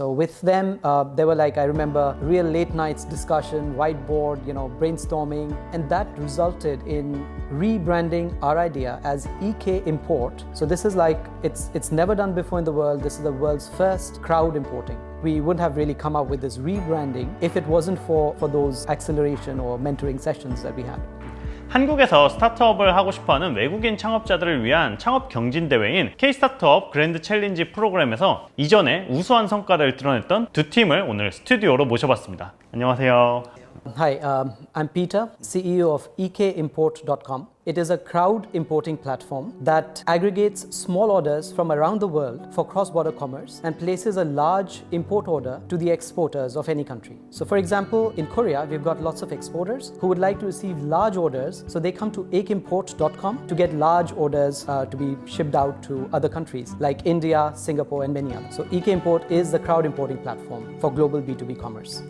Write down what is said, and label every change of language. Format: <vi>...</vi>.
<en>So with them, they were like, I remember, real late nights discussion, whiteboard, brainstorming, and that resulted in rebranding our idea as Ekport. So this is like, it's never done before in the world. This is the world's first crowd importing. We wouldn't have really come up with this rebranding if it wasn't for those acceleration or mentoring sessions that we had.</en> <ko>한국에서 스타트업을 하고 싶어하는 외국인 창업자들을 위한 창업 경진 대회인 K-스타트업 그랜드 챌린지 프로그램에서 이전에 우수한 성과를 드러냈던 두 팀을 오늘 스튜디오로 모셔봤습니다. 안녕하세요.</ko> <en>Hi, I'm Peter, CEO of ekimport.com. It is a crowd importing platform that aggregates small orders from around the world for cross-border commerce and places a large import order to the exporters of any country. So for example, in Korea, we've got lots of exporters who would like to receive large orders, so they come to ekimport.com to get large orders to be shipped out to other countries like India, Singapore, and many others. So Ekimport is the crowd importing platform for global B2B commerce.</en>